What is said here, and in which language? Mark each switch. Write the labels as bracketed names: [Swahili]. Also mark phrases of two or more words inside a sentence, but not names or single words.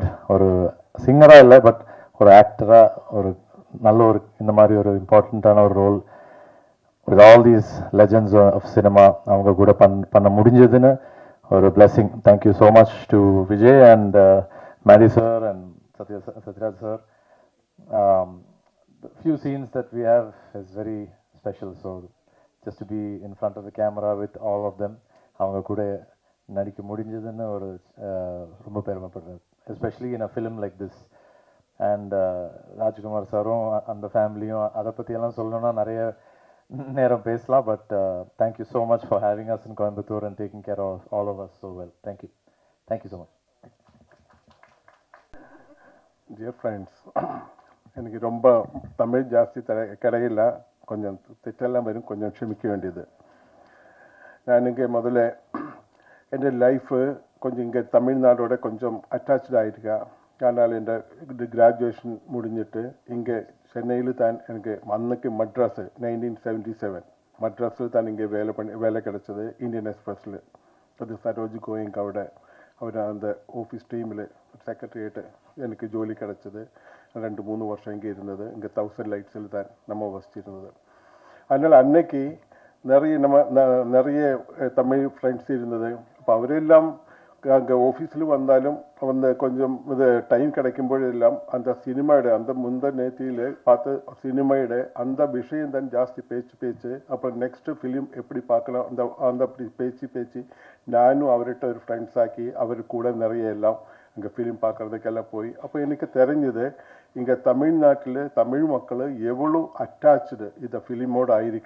[Tamil] ஒரு சிங்கராக இல்லை, பட் ஒரு ஆக்டராக ஒரு நல்ல ஒரு இந்த மாதிரி ஒரு இம்பார்ட்டண்ட்டான ஒரு [English] role with all these legends of cinema [Tamil] அவங்க கூட பண்ண முடிஞ்சதுன்னு ஒரு பிளெஸிங். [English] Thank you so much to Vijay and Mary sir and Sathyaraj sir. The few scenes that we have is very special. So just to be in front of the camera with all of them, [Tamil] அவங்க கூட நடிக்க முடிஞ்சதுன்னு ஒரு ரொம்ப பெருமைப்படுறேன், [English] especially in a film like this. [Tamil] அண்ட் ராஜ்குமார் சாரும் அந்த ஃபேமிலியும் அதை பற்றியெல்லாம் சொல்லணும்னா நிறைய நேரம் பேசலாம். [English] But thank you so much for having us in Coimbatore and taking care of all of us so well. Thank you. Thank you so much. dear friends, [Tamil] எனக்கு ரொம்ப தமிழ் ஜாஸ்தி கிடையில, கொஞ்சம் [Malayalam] തെറ്റെല്ലാം വരും, [Tamil] கொஞ்சம் ക്ഷമിக்க வேண்டியது. நான் இங்கே முதல்ல [Malayalam] എൻ്റെ ലൈഫ് [Tamil] கொஞ்சம் இங்கே தமிழ்நாடோட கொஞ்சம் அட்டாச்சாக ஆகிருக்கா. ஆனால் എൻ്റെ கிராஜுவேஷன் முடிஞ்சிட்டு இங்கே சென்னையில் தான் எனக்கு அன்னைக்கு மட்ராஸ் 1977 மட்ராஸில் தான் இங்கே வேலை கிடைச்சது இந்தியன் எக்ஸ்பிரஸில். அது சரோஜ் கோயங்கோட அவர் அந்த ஆஃபீஸ் டீமில் செக்ரட்டரியேட்டு எனக்கு ஜோலி கிடச்சிது. 2-3 வருஷம் இங்கே இருந்தது. இங்கே 1000 லைட்ஸில் தான் நம்ம வசிச்சிருந்தது. அதனால் அன்னைக்கு நிறைய தமிழ் ஃப்ரெண்ட்ஸ் இருந்தது. [Malayalam] അപ്പോൾ അവരെല്ലാം [Tamil] அங்கே ஆஃபீஸில் வந்தாலும் கொஞ்சம் இது டைம் கிடைக்கும்போதெல்லாம் அந்த சினிமாவோட அந்த முந்தநேத்தியில் பார்த்து சினிமாவோட அந்த விஷயம் தான் ஜாஸ்தி பேச்சு. அப்புறம் [English] next film [Tamil] எப்படி பார்க்கலாம் அந்த அப்படி பேச்சு நானும் அவர்கிட்ட ஒரு ஃப்ரெண்ட்ஸ் ஆக்கி அவர் கூட நிறைய எல்லாம் அங்கே ஃபிலிம் பார்க்குறதுக்கெல்லாம் போய் அப்போ எனக்கு தெரிஞ்சது இங்கே தமிழ்நாட்டில் தமிழ் மக்கள் எவ்வளோ அட்டாச்சு இந்த ஃபிலிமோடு ஆயிருக்கா.